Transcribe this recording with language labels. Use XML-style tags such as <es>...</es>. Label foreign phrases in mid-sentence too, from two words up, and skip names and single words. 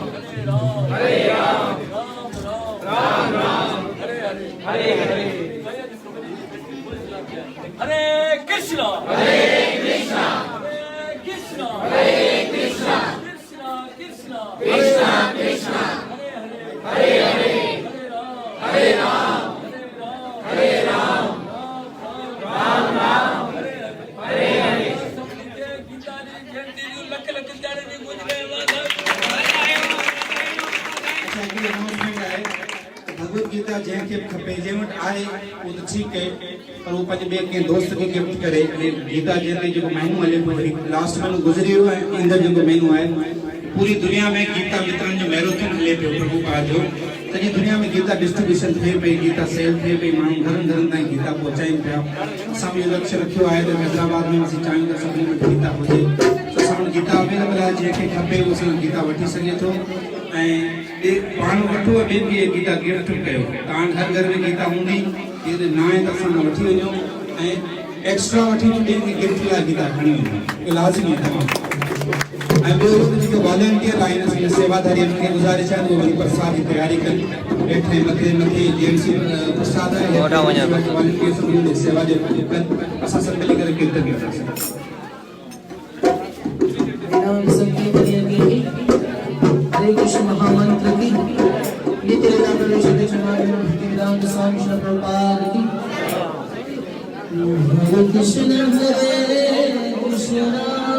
<sa>राम राम हरे हरे हरे कृष्ण कृष्ण कृष्ण कृष्ण कृष्ण हरे हरे हरे राम राम राम हरे हरे।</sa> <sd>गीता जी जयंती जो लख लख ॼाणे जी गुजरे भगवत गीता जंहिंखे बि खपे जंहिं वटि आहे उहो त ठीकु आहे, पर उहो पंहिंजे ॿिए कंहिं दोस्त खे गिफ्ट करे। गीता जयंती जेको महीनो हले पियो, लास्ट महीनो गुज़री वियो ऐं ईंदड़ जेको महीनो आहे, पूरी दुनिया में गीता वितरण जो मैराथन हले पियो प्रभु पाद जो। सॼी दुनिया में गीता डिस्ट्रीब्यूशन थिए पई, गीता सेल थिए पई, माण्हू घरनि घरनि ताईं गीता पहुचाइनि पिया। असां बि इहो लक्ष्य रखियो आहे त हैदराबाद में असीं चाहियूं था सभिनी वटि गीता हुजे। असां वटि गीता अवेलेबल आहे, जंहिंखे खपे उहो असां गीता वठी सघे थो। ऐं पाण वठो ऐं ॿिए बि गीता गिफ्ट कयो। तव्हां हर घर में गीता हूंदी, न आहे त असां वठी वञो ऐं एक्स्ट्रा वठी ॿिए गिफ्ट लाइ गीता खणी वञो, इहो लाज़मी आहे। ऐं ॿियो जेके वॉलंटियर आहिनि, असांजा सेवादारी खे गुज़ारिश आहे त वरी प्रसाद जी तयारी कनि। हेठि मथे जेंट्स प्रसाद आहे, वॉलंटियर सभु सेवा जो कनि। असां सभु मिली करे कीर्तन कंदासीं।</sd> <hi>हरे कृष्ण महामंत्र की नित्य लीला प्रवेश भक्तिवेदांत स्वामी श्री प्रभुपाद की।</hi> <sa>हरे कृष्ण</sa>